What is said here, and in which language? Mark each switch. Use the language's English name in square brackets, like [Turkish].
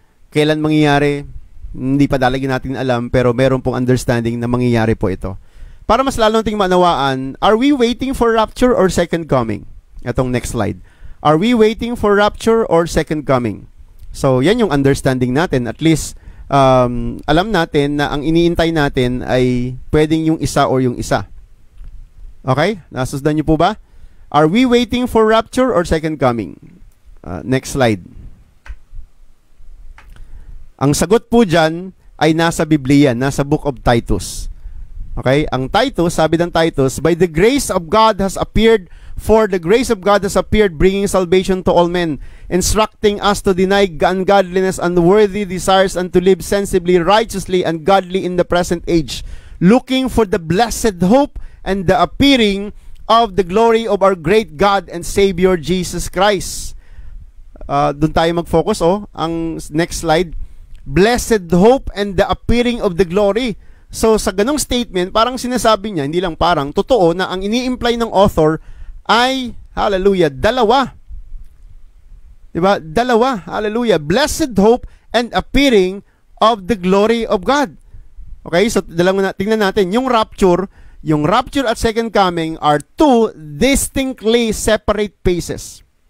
[Filipino] Kailan mangyayari, hindi pa dalagin natin alam, pero meron pong understanding na mangyayari po ito. Para mas lalo nating manawaan, [English] are we waiting for rapture or second coming? [Filipino] Itong next slide. [English] Are we waiting for rapture or second coming? [Filipino] So, yan yung understanding natin. At least, alam natin na ang iniintay natin ay pwedeng yung isa or yung isa. Okay? Nasusdan niyo po ba? [English] Are we waiting for rapture or second coming? Next slide. [Filipino] Ang sagot po dyan ay nasa Biblia, nasa Book of Titus. Okay? Ang Titus, sabi ng Titus, [English] by the grace of God has appeared, for the grace of God has appeared, bringing salvation to all men, instructing us to deny ungodliness, unworthy desires, and to live sensibly, righteously, and godly in the present age, looking for the blessed hope and the appearing of the glory of our great God and Savior Jesus Christ. [Filipino] Doon tayo mag-focus, ang next slide. [English] Blessed hope and the appearing of the glory. [Filipino] So, sa ganong statement, parang sinasabi niya, hindi lang parang, totoo na ang ini-imply ng author ay, hallelujah, dalawa. Diba? Dalawa, hallelujah. [English] Blessed hope and appearing of the glory of God. Okay, [Filipino] so tingnan natin, yung [English] rapture at second coming are two distinctly separate phases.